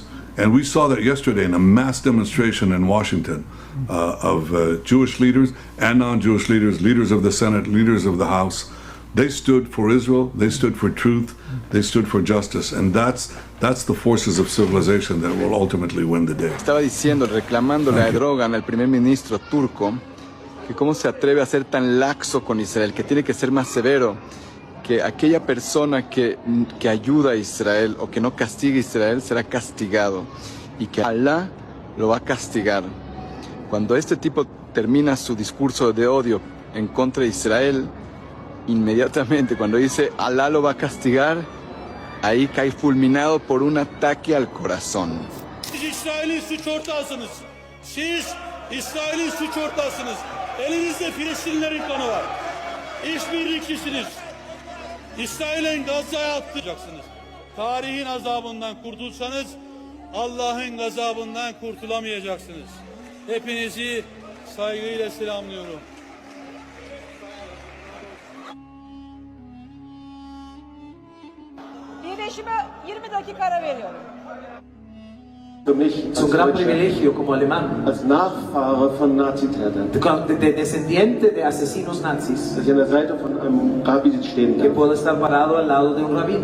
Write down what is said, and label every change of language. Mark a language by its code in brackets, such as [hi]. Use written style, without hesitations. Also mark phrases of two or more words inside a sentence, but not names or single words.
[en] And we saw that yesterday in a mass demonstration in Washington of Jewish leaders and non-Jewish leaders, leaders of the Senate, leaders of the House. They stood for Israel, they stood for truth, they stood for justice, and that's the forces of civilization that will ultimately win the day. [es] Estaba diciendo, reclamándole a Erdogan, al primer ministro turco, que cómo se atreve a ser tan laxo con Israel, que tiene que ser más severo, que aquella persona que ayuda a Israel o que no castiga a Israel será castigado, y que Alá lo va a castigar. Cuando este tipo termina su discurso de odio en contra de Israel, inmediatamente cuando dice Alá lo va a castigar, ahí cae fulminado por un ataque al corazón. [tr] Siz İsrail'in suç ortağısınız. Siz İsrail'in suç ortağısınız. Elinizde Filistinlerin kanı var. İşbirlikçisiniz. İsrail'in Gazze'ye atlayacaksınız. Tarihin azabından kurtulsanız Allah'ın gazabından kurtulamayacaksınız. Hepinizi saygıyla selamlıyorum. Birleşime 20 dakika ara veriyorum. [es] Es un gran privilegio como alemán, [de] als Nachfahre von Nazitätern, [es] de descendiente de asesinos nazis, [de] dass ich an der Seite von einem Rabbi stehen que darf. [es] puedo estar parado al lado de un rabino.